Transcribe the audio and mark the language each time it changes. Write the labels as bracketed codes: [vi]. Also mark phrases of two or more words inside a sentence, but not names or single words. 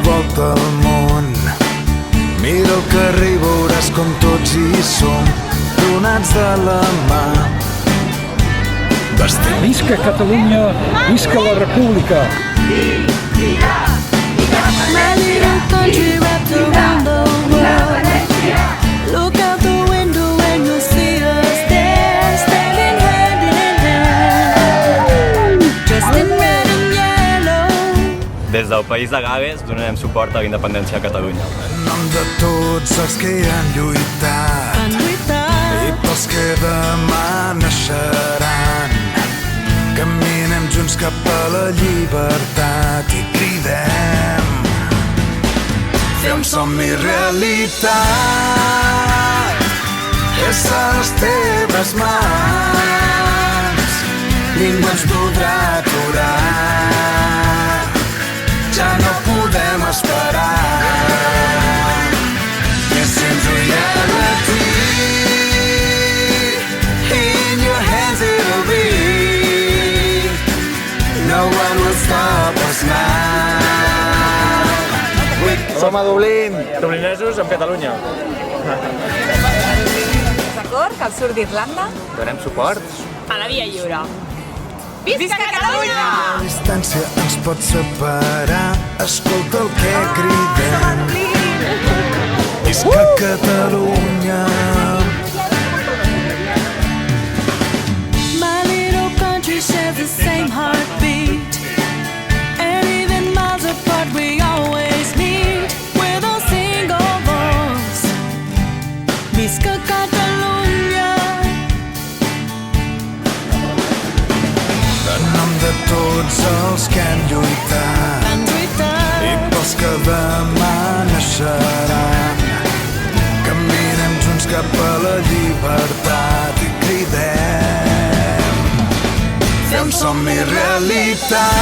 [ca] Volta al món, mira el carrer i veuràs com tots hi som, donats de la mà. Visca Catalunya, visca la República! [en] My little country wrapped around the world. Look out the window and you'll see us there, standing hand in hand, dressed in red and yellow. [ca] Des del país de Gales donarem suport a la independència de Catalunya. En nom de tots els que hi han lluitat i pels que demà naixeran, caminem junts cap a la llibertat i cridem: fer un somni realitat, és a les teves mans, ningú ens podrà aturar, ja no podem esperar. [en] Yes, since reality in your hands it'll be, no one will stop us now. [ca] Som a Dublín. Dublinesos amb Catalunya. D'acord, que el sud d'Irlanda. Donem suport. A la Via Lliure. Visca Catalunya! La distància ens pot separar, escolta el que cridem. Visca Catalunya! [en] My little country shares the same heartbeat, and even miles apart we always meet with a single voice. [ca] Visca Catalunya! En nom de tots els que han lluitat i pels que demà naixeran, caminem junts cap a la llibertat i cridem: fer un somni realitat